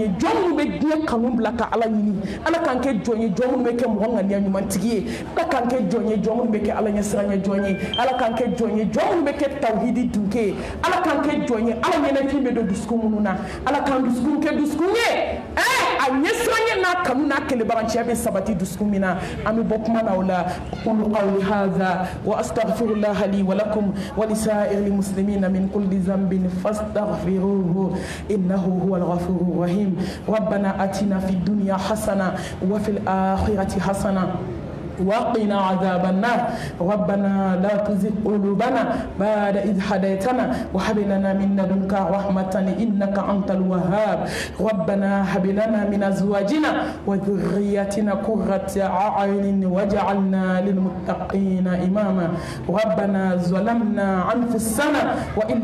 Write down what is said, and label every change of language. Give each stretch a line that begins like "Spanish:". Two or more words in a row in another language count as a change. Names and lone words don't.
Bambara: ye jɔn minnu bɛ diɲɛ kanu bila ka ala ɲini ala k'an kɛ jɔn ye jɔn minnu bɛ kɛ mɔgɔ ŋaniya ɲumantigi ye ala k'an kɛ jɔn ye jɔn minnu bɛ kɛ ala ɲɛ siranɲɛ jɔn ye ala k'an kɛ jɔn ye jɔn minnu bɛ kɛ tawhidi dunke ye ala k'an kɛ jɔn ye ala ɲɛnɛfin bɛ don dusukun minnu na ala k'an dusukun kɛ dusukun ye a ɲɛ siranɲɛ n'a kanu n'a kelebaranciya bɛ sabati dusukun min na an bɛ bɔ kuma na o la
Arabic: قول قولي هذا واستغفر الله لي ولكم ولسائر المسلمين من كل ذنب فاستغفروه إنه هو الغفور الرحيم ربنا آتنا في الدنيا حسنة وفي الآخرة حسنة وقنا عذاب النار ربنا لا تزغ قلوبنا بعد إذ هديتنا وهب لنا من لدنك رحمة إنك أنت الوهاب ربنا هب لنا من أزواجنا وذرياتنا قرة أعين واجعلنا للمتقين إماما ربنا ظلمنا أنفسنا وإن